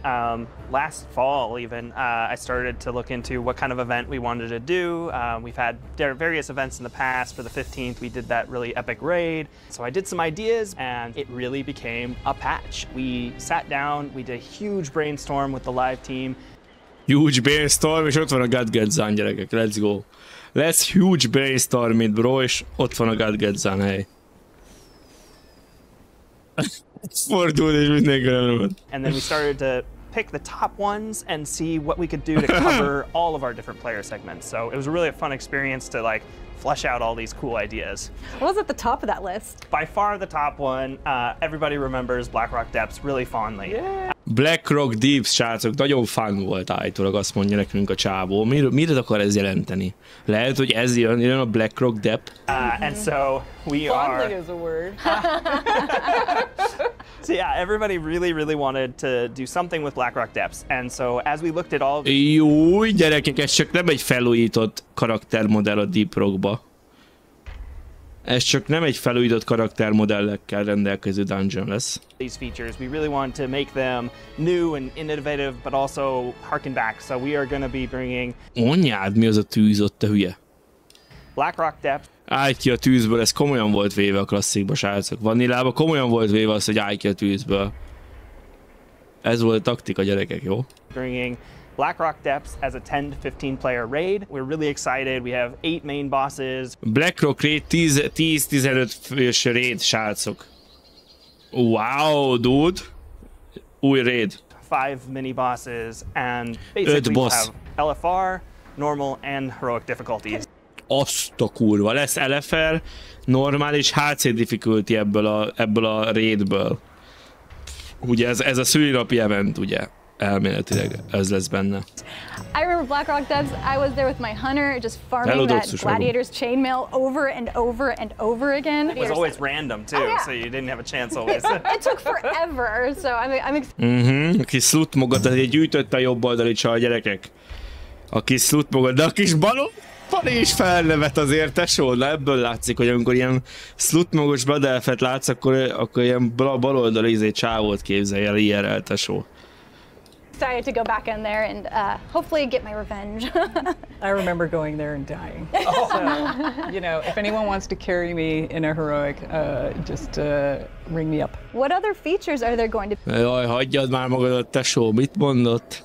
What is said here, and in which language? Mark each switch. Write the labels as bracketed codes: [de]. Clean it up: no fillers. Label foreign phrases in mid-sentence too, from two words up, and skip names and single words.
[en] Last fall, even, I started to look into what kind of event we wanted to do. We've had various events in the past. For the 15th, we did that really epic raid. So I did some ideas, and it really became a patch. We sat down, we did a huge brainstorm with the live team. Huge brainstorm, [hu] és ott van a Gadgetzán, gyerekek. [en] Let's go. Let's huge brainstorm it, bro, [hu] és ott van a Gadgetzán, hely. Fordul és mindenki van. [en] And then we started to pick the top ones and see what we could do to cover all of our different player segments. So it was really a fun experience to like flesh out all these cool ideas. What was at the top of that list? By far the top one, everybody remembers Blackrock Depths really fondly. Yeah. [hu] Blackrock Deeps, srácok, nagyon fun volt állítólag, azt mondja nekünk a csávó. Mit akar ez jelenteni? Lehet, hogy ez jön a Blackrock Depth? [en] And so we are... Fondly is a word. So yeah, everybody really wanted to do something with Blackrock Depths. And so as we looked at all... [hu] Jó, gyerekek, ez csak nem egy felújított karaktermodell a Deep Rockba. Ez csak nem egy felújított karaktermodellekkel rendelkező dungeon lesz. [en] These features, we really want to make them new and innovative, but also harken back. So we are going to be bringing... [hu] Anyád, mi az a tűz ott, te hülye? Blackrock Depth. Állj ki a tűzből, ez komolyan volt véve a klasszikba, srácok. Vanillában komolyan volt véve az, hogy állj ki a tűzből. Ez volt a taktika, gyerekek, jó? [en] Bringing Blackrock Depths as a 10 to 15 player raid. We're really excited. We have 8 main bosses. [hu] Blackrock raid 10-15 fős raid, srácok. [en] Wow, dude. [hu] Új raid. [en] 5 mini bosses and basically we have LFR, normal and heroic difficulties. [hu] Azt a kurva, lesz LFR, normális HC difficulty ebből a raidből. Ugye ez a szülinapi event, ugye? Elméletileg ez lesz benne. [en] I remember Blackrock Depths. I was there with my hunter, just farming that gladiator's chainmail over and over and over again. It was always random too, so you didn't have a chance always. It took forever, so I'm excited. [hu] A kis szlutmogat azért gyűjtötte a jobb oldali csaj, gyerekek. A kis szlutmogat, de a kis Pani is felnevet azért, tesó. Na ebből látszik, hogy amikor ilyen szlutmogos Badelfet látsz, akkor ilyen baloldali csávót képzelj el IRL, tesó. [en] Excited to go back in there and hopefully get my revenge. I remember going there and dying. So, you know, if anyone wants to carry me in a heroic, just ring me up. What other features are there going to be? [hu] Jaj, hagyjad már magadat, tesó, mit mondott?